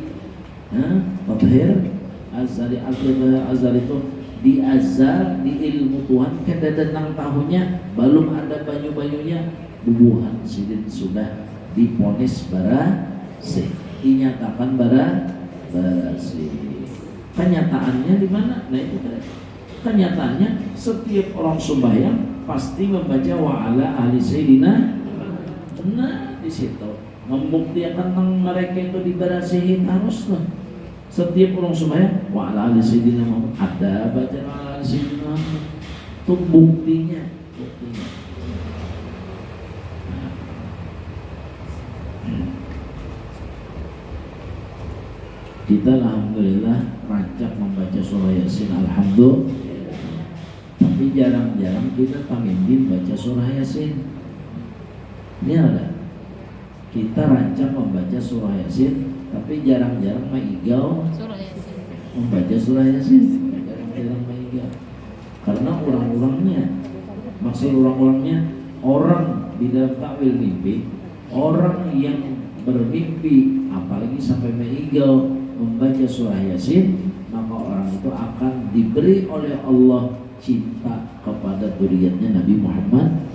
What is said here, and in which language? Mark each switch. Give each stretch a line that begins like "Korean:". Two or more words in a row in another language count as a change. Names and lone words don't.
Banjar: Tathir azali, azali itu di azal, di ilmu Tuhan kada tentang tahunnya, belum ada banyu-banyunya, bubuhan sidin sudah diponis barasih, dinyatakan barasih. Kenyataannya di mana? Nah itu kan kenyataannya setiap orang sembahyang pasti membaca
Arabic: wa ala ahli sayyidina.
Banjar: Nah di situ membuktikan tentang mereka itu dibarasihin haruslah. Setiap orang sembahyang
Arabic: wa ala ahli sayyidina
Banjar: ada baca
Arabic: wa ala ahli sayyidina,
Banjar: itu buktinya. Kita kita alhamdulillah rancak membaca surah Yasin, alhamdulillah. Tapi jarang-jarang kita pamimpin baca surah Yasin. Ini ada. Kita rancak membaca surah Yasin, tapi jarang-jarang maigau membaca surah Yasin. Jarang-jarang maigau. Karena maksud orang-orangnya orang di dalam takwil mimpi, orang yang bermimpi apalagi sampai maigau membaca surah Yasin, maka orang itu akan diberi oleh Allah cinta kepada dzurriyyatnya Nabi Muhammad.